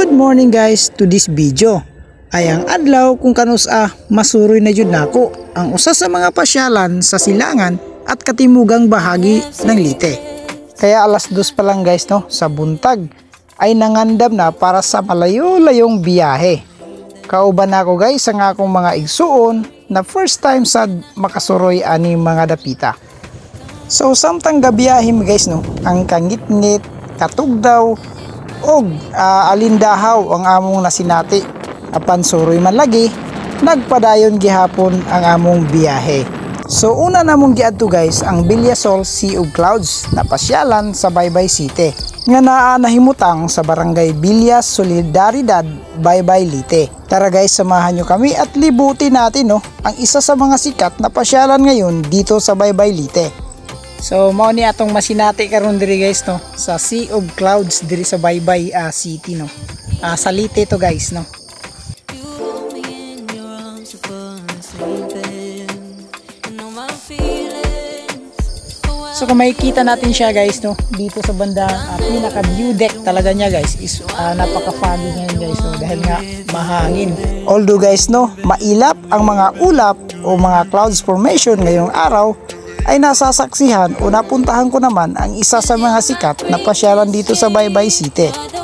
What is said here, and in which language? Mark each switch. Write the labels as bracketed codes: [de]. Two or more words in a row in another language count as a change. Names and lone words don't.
[en] Good morning guys to this video. [ceb] Ay ang adlaw kung kanus masuroy na jud nako ang usa sa mga pasyalan sa silangan [tl] at katimugang bahagi ng Leyte. [ceb] Kaya alas 2 pa lang guys no, sa buntag ay nangandam na para sa malayo-layong biyahe. Kauban ako guys ang akong mga igsuon na [en] first time [ceb] sad makasuroy ani mga dapita. So samtang gabiyahim guys no, ang kangit-ngit, katugdaw og alindahaw ang among nasinati. Apan suroy man lagi, nagpadayon gihapon ang among biyahe. So una namong giadto guys ang Villasol Sea of Clouds na pasyalan sa Baybay City nga naa nahimutang sa barangay Villas Solidaridad, Baybay Leyte. [tl] Tara guys, samahan nyo kami at libutin natin no, ang isa sa mga sikat na pasyalan ngayon dito sa Baybay Leyte. [ceb] So mao ni atong masinati karon diri guys no, sa Sea of Clouds diri sa Baybay City no. Sa Leyte to guys no. [tl] So kung makikita natin siya guys no, dito sa banda pinaka [en] view deck [tl] talaga niya guys is napaka-foggy ngayon guys no, dahil nga mahangin. Although guys no, mailap ang mga ulap o mga [en] clouds formation [tl] ngayong araw, ay nasasaksihan o napuntahan ko naman ang isa sa mga sikat na pasyalan dito sa Baybay City.